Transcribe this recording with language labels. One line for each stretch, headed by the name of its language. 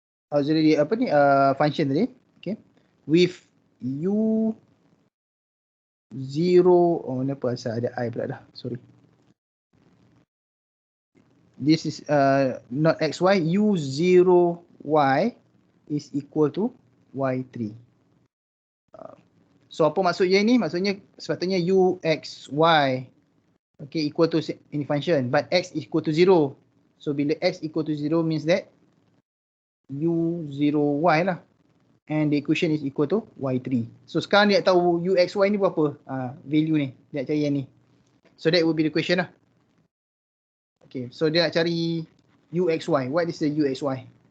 English: auxiliary function tadi, okay, with u 0,
Malay: kenapa asal ada I pula dah,
English: sorry, this is not xy, u0y is equal to y3. So
Malay: apa maksudnya ini? Maksudnya sepatutnya
English: uxy, okay, equal to ini function, but x equal to 0. So bila x equal to 0 means that u0y lah, and the equation is equal to y3.
Malay: So sekarang dia tahu uxy ni berapa value ni, dia nak cari yang ni.
English: So that would be the question lah. Okay,
Malay: so dia nak cari
English: uxy. What is the uxy?